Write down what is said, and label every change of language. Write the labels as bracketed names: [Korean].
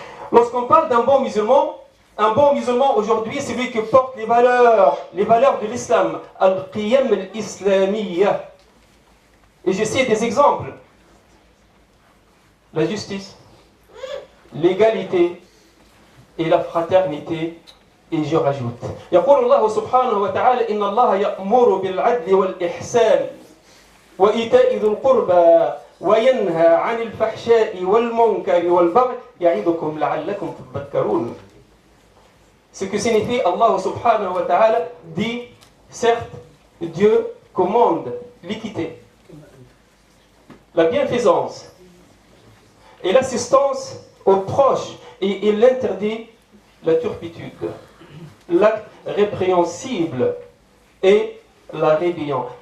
[French] Lorsqu'on parle d'un bon musulman, un bon musulman aujourd'hui, c'est celui qui porte les valeurs de l'islam, al-qiyam al-islamiyya. Et je cite des exemples. La justice, l'égalité et la fraternité. Et je rajoute. [Arabic] يقول الله سبحانه وتعالى إن الله يأمر بالعدل والإحسان وإيتاء ذي القربى وينهى عن الفحشاء والمنكر والبغي يعظكم لعلكم تذكرون. [French] Ce que signifie Allah subhanahu wa ta'ala dit, certes, Dieu commande l'équité, la bienfaisance et l'assistance aux proches et il interdit la turpitude, l'acte répréhensible et la rébellion.